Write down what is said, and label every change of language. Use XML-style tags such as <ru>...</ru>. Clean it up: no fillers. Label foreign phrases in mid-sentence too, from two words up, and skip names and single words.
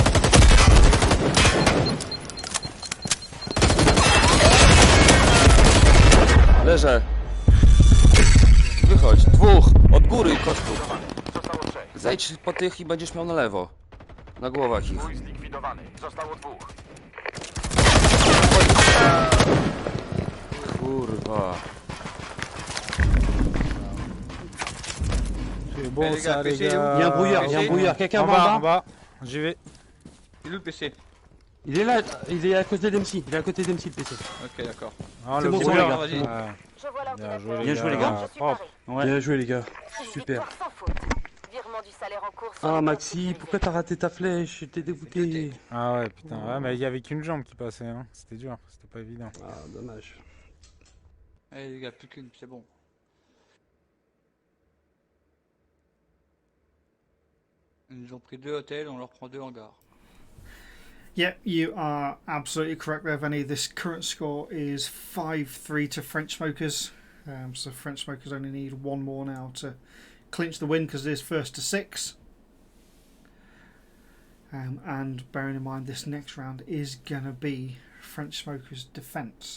<pl>Leżę. Wychodź. Dwóch. Od góry, koczku. Zostało 3. Zejdź po tych i będziesz miał na lewo. Na głowach ich. Mój zlikwidowany. Zostało 2. Kurwa.</pl> <fr>C'est bon les gars, ça, les PC, gars. Il y a un brouillard, il y a un brouillard. Quelqu'un En va bas, en en bas? bas. J'y vais. Il est où le PC? Il est là, il est à côté d'MC. Il est à côté d'MC le PC. Ok, d'accord. Ah, C'est le bon, c'est bon, brouillard. les gars, vas-y. Ah, Je vois l'ordinateur. bien joué, les gars. Je suis Propre. paré. Ouais. Bien joué les gars. Une Super. victoire sans faute. Virement du salaire en cours sur Ah les comptes Maxi, sécurisés. pourquoi t'as raté ta flèche? J'étais dégoûté. Ah ouais, putain. Ouais, mais il y avait qu'une jambe qui passait. Hein. C'était dur. C'était pas évident. Ah dommage. Allez les gars, plus qu'une, c'est bon. Ils nous ont pris 2 hôtels, on leur prend 2 hangars.</fr> <en>Yeah, you are absolutely correct there, Vinny. This current score is 5-3 to French Smokers. So French Smokers only need one more now to clinch the win because it is first to 6. And bearing in mind this next round is going to be French Smokers' defence.</en>